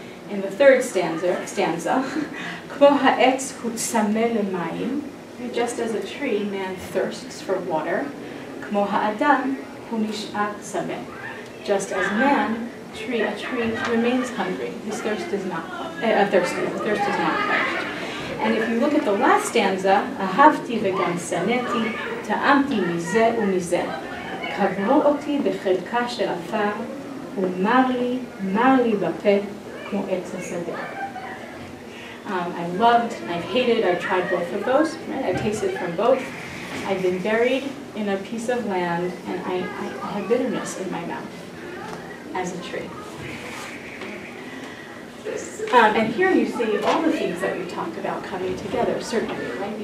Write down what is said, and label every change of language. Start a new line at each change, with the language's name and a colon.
English: In the third stanza,
Hebrew: כמו העץ הוא צמא למים,
English: just as a tree, man thirsts for water,
Hebrew: כמו האדם הוא נשאר צמא.
English: Just as man, a tree remains hungry. His thirst is not thirsty. The thirst is not quenched. And if you look at the last stanza,
Hebrew: אהבתי וגם שנאתי, טעמתי מזה ומזה. קברו אותי בחלקה של עפר, ומר לי בפה כמו עץ השדה.
English: I've loved, I've hated, I've tried both of those, right? I've tasted from both. I've been buried in a piece of land, and I have bitterness in my mouth as a tree. And here you see all the things that we've talked about coming together, certainly, right?